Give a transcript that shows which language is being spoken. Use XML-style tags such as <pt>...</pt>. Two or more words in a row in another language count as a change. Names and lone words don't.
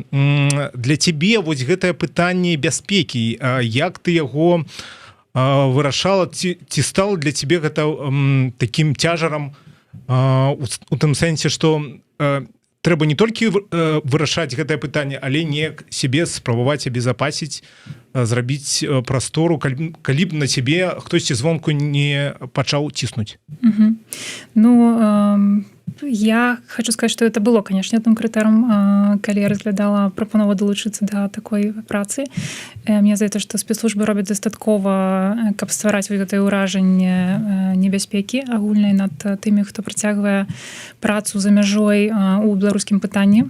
<be>Для цябе вось гэтае пытанне бяспекі, як ты яго вырашала, ці стала для цябе гэта такім цяжарам у тым сэнсе, што трэба не толькі вырашаць гэтае пытанне, але неяк сябе спрабаваць абезапасіць, зрабіць прастору, калі б на цябе хтосьці звонку не пачаў ціснуць.</be> <ru>Я хочу сказать, что это было, конечно, одним</ru> <be>крытэрам, калі я разглядала прапанову далучыцца да такой працы. Мне здаецца, што спецслужбы робяць дастаткова, каб ствараць гэтае ўражанне небяспекі агульнай над тымі, хто працягвае працу за мяжой у беларускім пытанні.</be>